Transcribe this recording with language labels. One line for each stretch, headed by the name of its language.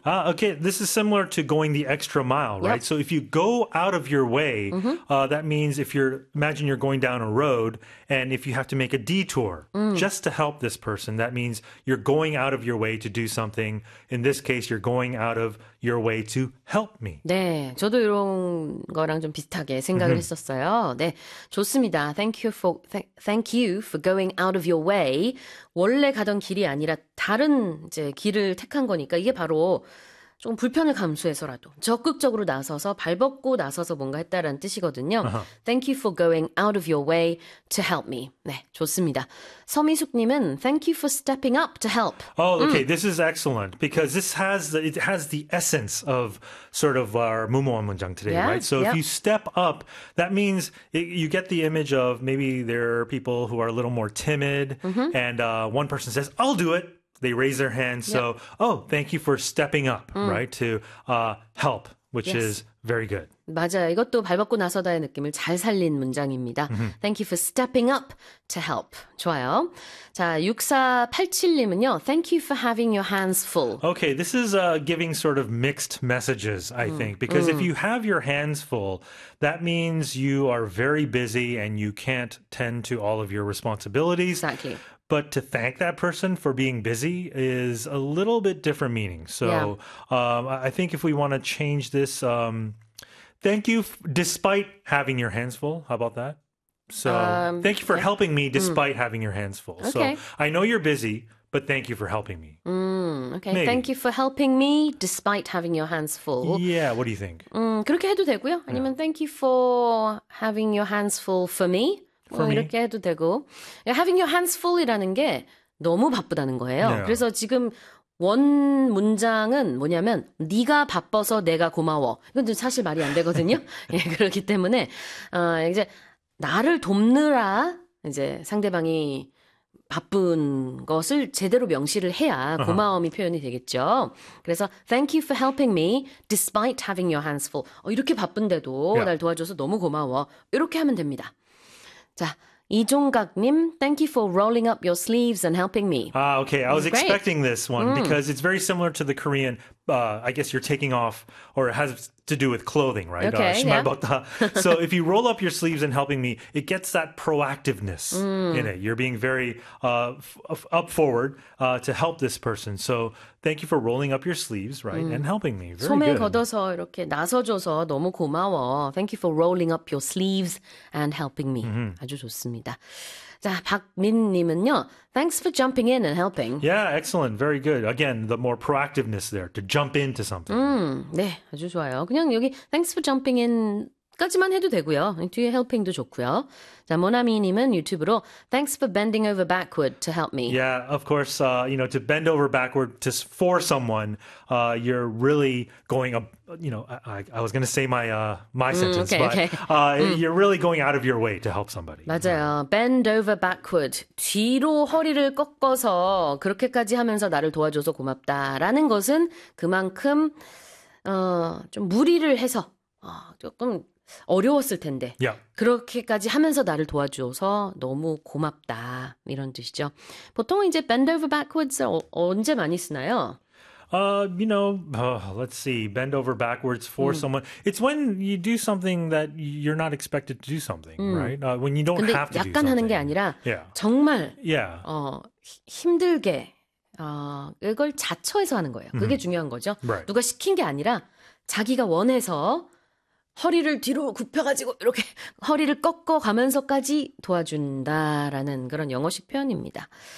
English: Okay, this is similar to going the extra mile, right? So if you go out of your way, that means if you're, imagine you're going down a road and if you have to make a detour just to help this person, that means you're going out of your way to do something. In this case, you're going out of your way to help me.
Korean: 네, 저도 이런 거랑 좀 비슷하게 생각을 했었어요. 네, 좋습니다.
English: Thank you for going out of your way.
Korean: 원래 가던 길이 아니라 다른 이제 길을 택한 거니까 이게 바로 조금 불편을 감수해서라도 적극적으로 나서서 발벗고 나서서 뭔가 했다라는 뜻이거든요.
English: Thank you for going out of your way to help me.
Korean: 네, 좋습니다.
English: 서미숙님은 Thank you for stepping up to help. Oh, okay. This is excellent because this has the essence of sort of our
Korean: 무모한 문장
English: today, right? So if you step up, that means you get the image of maybe there are people who are a little more timid, and one person says, "I'll do it." They raise their hand. So, oh, thank you for stepping up, right? To help, which is very good.
Korean: 맞아요. 이것도 발벗고 나서다의 느낌을 잘 살린 문장입니다.
English: Thank you for stepping up to help.
Korean: 좋아요. 자, 6487님은요.
English: Thank you for having your hands full. Okay, this is giving sort of mixed messages, I think, because if you have your hands full, that means you are very busy and you can't tend to all of your responsibilities. Exactly. But to thank that person for being busy is a little bit different meaning. Yeah. So I think if we want to change this, thank you despite having your hands full. How about that? So thank you for helping me despite having your hands full. So Okay. I know you're busy, but thank you for helping me. Okay. Thank Maybe. you for helping me despite having your hands full. Yeah, what do you think?
Korean: 그렇게 해도 되고요. 아니면
English: thank you for having your hands full for me.
Korean: 뭐
English: For me?
Korean: 이렇게 해도 되고.
English: Having your hands full
Korean: 이라는 게 너무 바쁘다는 거예요. 그래서 지금 원 문장은 뭐냐면 네가 바빠서 내가 고마워. 이건 좀 사실 말이 안 되거든요. 예, 그렇기 때문에 이제 나를 돕느라 이제 상대방이 바쁜 것을 제대로 명시를 해야 고마움이 표현이 되겠죠. 그래서
English: Thank you for helping me despite having your hands full.
Korean: 이렇게 바쁜데도 날 도와줘서 너무 고마워. 이렇게 하면 됩니다. 자,
English: 이종각님, Thank you for rolling up your sleeves and helping me. Okay, I This is great. expecting this one because it's very similar to the Korean. I guess you're taking off, or it has to do with clothing, right? So if you roll up your sleeves and helping me, it gets that proactiveness in it. You're being very up forward to help this person. So thank you for rolling up your sleeves, right? And helping me. Very
Korean: 소매
English: good.
Korean: 걷어서 이렇게 나서줘서 너무 고마워.
English: Thank you for rolling up your sleeves and helping me.
Korean: 아주 좋습니다. 자,
English: 박민님은요. Thanks for jumping in and helping. Yeah, excellent. Very good. Again, the more proactiveness there to jump into something.
Korean: 네, 아주 좋아요. 그냥 여기
English: Thanks for jumping in
Korean: 까지만 해도 되고요. 뒤에
English: helping도
Korean: 좋고요. 자, 모나미님은 유튜브로
English: Thanks for bending over backward to help me. Yeah, of course, to bend over backward to for someone, you're really going up, I was going to say my sentence, but you're really going out of your way to help somebody.
Korean: 맞아요.
English: Bend over backward.
Korean: 뒤로 허리를 꺾어서 그렇게까지 하면서 나를 도와줘서 고맙다라는 것은 그만큼 좀 무리를 해서 조금 어려웠을 텐데 그렇게까지 하면서 나를 도와줘서 너무 고맙다 이런 뜻이죠. 보통 이제
English: bend over backwards
Korean: 언제 많이 쓰나요?
English: Let's see. Bend over backwards for someone. It's when you do something that you're not expected to do something, right? When you don't
Korean: 근데
English: have to do
Korean: 약간 하는 게 아니라 정말 힘들게 이걸 자처해서 하는 거예요. 그게 중요한 거죠. 누가 시킨 게 아니라 자기가 원해서 허리를 뒤로 굽혀가지고 이렇게 허리를 꺾어가면서까지 도와준다라는 그런 영어식 표현입니다.